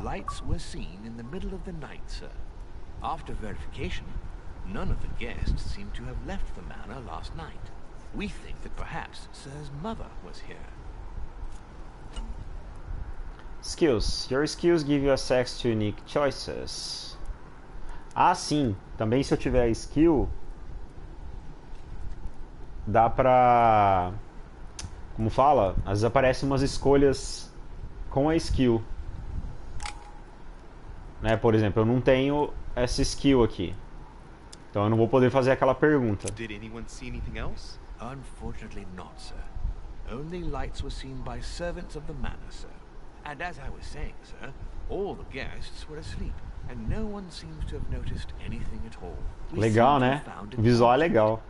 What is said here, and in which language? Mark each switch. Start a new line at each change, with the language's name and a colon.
English: lights were seen in the middle of the night, sir. After verification, none of the guests seem to have left the manor last night. We think that perhaps Sir's mother was here. Skills. Your skills give you access to unique choices.
Portuguese: Ah, sim. Também se eu tiver skill, dá pra... Como fala? Às vezes aparecem umas escolhas com a skill. Né? Por exemplo, eu não tenho essa skill aqui. Então eu não vou poder fazer aquela pergunta.
English: Did anyone see anything else? Unfortunately not, sir. Only lights were seen by servants of the manor, sir. And as I was saying, sir, all the guests were asleep, and no one seems to have noticed anything at all.
Portuguese: Legal, né? O visual é legal.